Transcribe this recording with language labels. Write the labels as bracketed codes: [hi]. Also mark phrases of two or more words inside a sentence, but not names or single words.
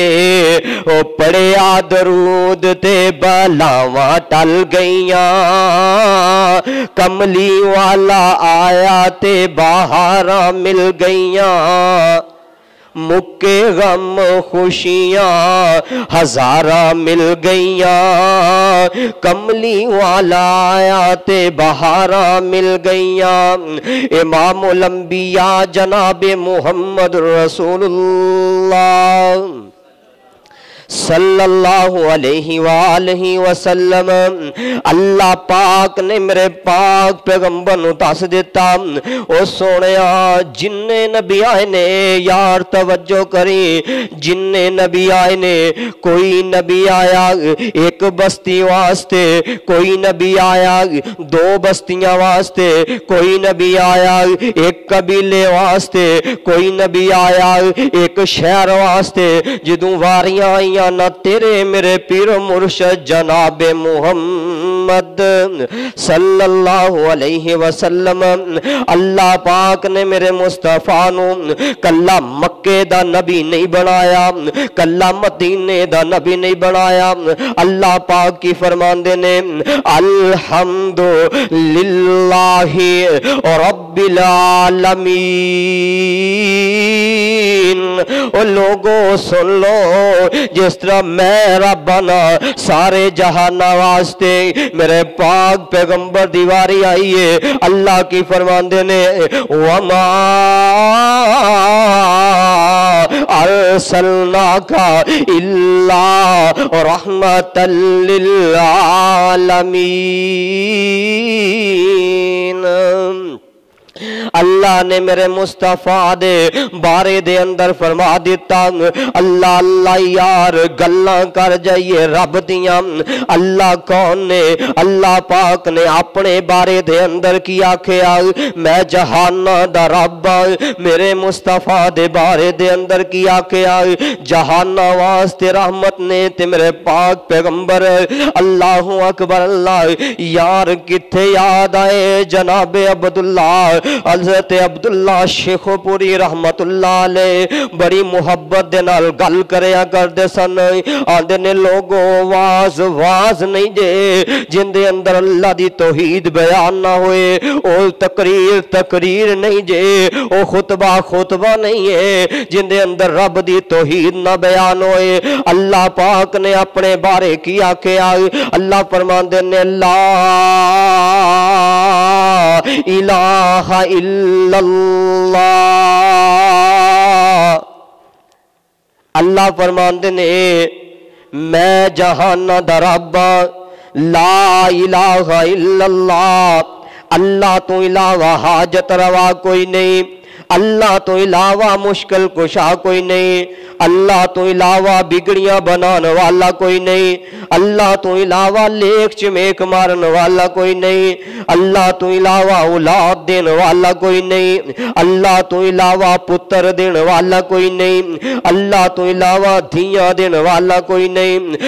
[pa] او پڑھیا درود تے بلاواں ٹل گئیاں، کملی والا آیا تے بہاراں مل گئیاں. مکے غم خوشیاں ہزاراں مل گئیاں، کملی والا آیا تے بہاراں مل گئیاں. [ar] إمام الأنبياء جناب محمد رسول الله صلى الله عليه وآله وسلم. [pa] اللہ پاک نے میرے پاک پیغمبر نوں دس دتا، او سوہنیا جنے نبی آئے نے، یار توجہ کری، جنے نبی آئے نے، کوئی نبی آیا اک بستی واسطے، کوئی نبی آیا دو بستیاں واسطے، کوئی نبی آیا اک قبیلے واسطے، کوئی نبی آیا اک شہر واسطے. جدوں واریاں آئیاں نا تیرے میرے پیر مرشد جناب محمد [ar] صلى الله عليه وسلم, [pa] اللہ پاک نے میرے مصطفیٰ نوں کلا مکے دا نبی نہیں بنایا، کلا مدینے دا نبی نہیں بنایا. اللہ پاک کی فرماندے نے [ar] الحمد لله رب العالمين. [pa] او لوگو سن لو، جس طرح میں رب بنا سارے جہاناں واسطے، میرے پاک پیغمبر دیواری آئی ہے. اللہ کی فرماندے نے [ar] وما أرسلناك إلا رحمة للعالمين. [pa] اللہ نے میرے مصطفیٰ دے بارے دے اندر فرما دتا، اللہ اللہ یار گلاں کر جائیے رب دیاں. اللہ کون نے? اللہ پاک نے اپنے بارے دے اندر کی آکھیا، میں جہاناں دا رب. میرے مصطفیٰ دے بارے دے اندر کی آکھیا، جہاناں واسطے رحمت نے تے میرے پاک پیغمبر. [ar] الله أكبر. [pa] اللہ یار کتھے یاد آئے جنابے عبداللہ حضرت عبداللہ شیخوپوری [ar] رحمة الله عليه [pa] بڑی محبت دے نال گل کریا کردے سن. آندے نے لوگو واعظ واعظ نہیں جے جیندے اندر اللہ دی توحید بیان نہ ہوئے، او تقریر تقریر نہیں جے، او خطبہ خطبہ نہیں ہے جیندے اندر رب دی توحید نہ بیان ہوئے. اللہ پاک نے اپنے بارے کی آکھیا، اللہ فرماندے نے [ar] لا إله إلا الله. [pa] اللہ فرماندے نے میں جہاناں دا رب [ar] لا إله إلا الله, [pa] اللہ توں علاوہ حاجت روا کوئی نہیں، اللہ توں علاوہ مشکل کشا کوئی نہیں، اللہ توں علاوہ بگڑیاں بنانے والا کوئی نہیں، اللہ توں علاوہ لیکھ چمیک مارنے والا کوئی نہیں، اللہ توں علاوہ اولاد دینے والا کوئی نہیں، اللہ توں علاوہ پتر دینے والا کوئی نہیں، اللہ توں علاوہ دھیاں دینے والا کوئی نہیں.